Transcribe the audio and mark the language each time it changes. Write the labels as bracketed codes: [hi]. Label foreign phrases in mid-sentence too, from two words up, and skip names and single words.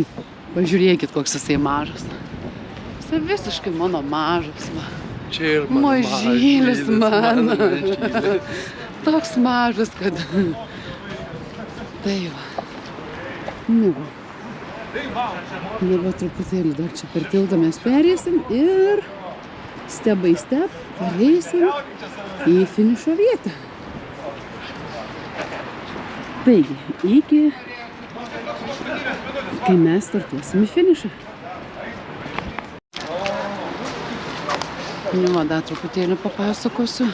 [lt] Pažiūrėkit, koks jisai mažas. Jisai visiškai mano mažas. Čia ir mano mažylis mano. Toks mažas, kad... Tai va. Nu va, truputėlį dar čia per tiltą mes perėsim ir [en] step by step [lt] pareisim į finišo vietą. Taigi, iki kai mes startuosim į finišą. Nu, dar truputėlį papasakosiu.